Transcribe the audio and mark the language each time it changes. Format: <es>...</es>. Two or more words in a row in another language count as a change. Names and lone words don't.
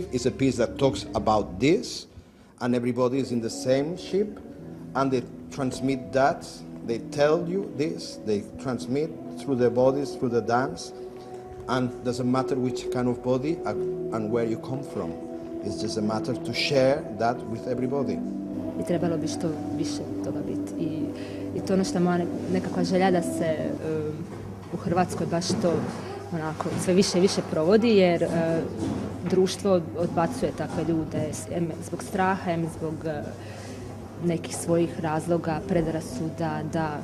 <en>It's a piece that talks about this, and everybody is in the same ship, and they transmit that. They tell you this, they transmit through their bodies, through the dance, and doesn't matter which kind of body and where you come from. It's just a matter to share that with everybody.</en> <hr>I trebalo bi što više toga biti. I to ono što je moja nekakva želja da se u Hrvatskoj baš to onako sve više i više provodi, jer društvo odbacuje takve ljude zbog straha, zbog nekih svojih razloga, predrasuda, da.</hr>